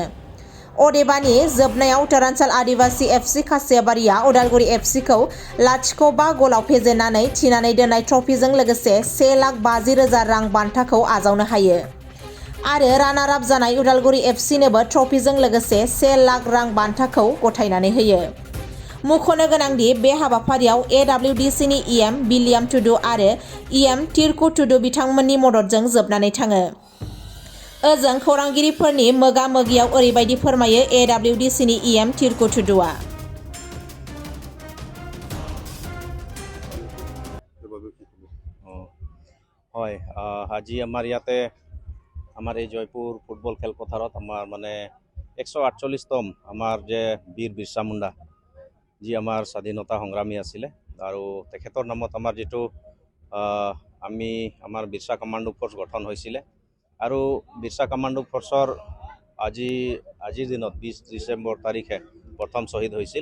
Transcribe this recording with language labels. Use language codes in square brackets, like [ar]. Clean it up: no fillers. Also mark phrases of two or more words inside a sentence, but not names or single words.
[brx] अदेबानि जोबनायाव उत्तरांचल आदिबासी एफसि खासियाबारिया उदालगुरि एफसिखौ 0-5 गलाव फेजेननानै थिनानै दोननाय ट्रफिजों लोगोसे 1,50,000 रां बान्थाखौ आजावनो हायो आरो रानार आप जानाय उदालगुरि एफसिनोबो ट्रफिजों लोगोसे 1 लाख रां बान्थाखौ गथायनानै होयो। मुंख'नो गोनांदि बे हाबाफारियाव एडब्लिउडिसिनि इएम विलियाम टुडु आरो इएम तिरकु टुडु बिथांमोननि मददजों जोबनानै थाङो। ओजों खौरांगिरिफोरनि मोगा-मोगियाव ओरैबायदि फोरमायो एडब्लिउडिसिनि इएम तिरकु टुडुआ। [as] হয়, আজি আমাৰ ইয়াতে আমাৰ এই জয়পুৰ ফুটবল খেলপথাৰত আমাৰ মানে 148তম আমাৰ যে বীৰ বিৰছা মুণ্ডা যি আমাৰ স্বাধীনতা সংগ্ৰামী আছিলে আৰু তেখেতৰ নামত আমাৰ যিটো আমি আমাৰ বিৰছা কমাণ্ডো ফ'ৰ্চ গঠন হৈছিলে আৰু বিৰছা কমাণ্ডো ফ'ৰ্চৰ আজিৰ দিনত 20 ডিচেম্বৰ তাৰিখে প্ৰথম শ্বহীদ হৈছিল।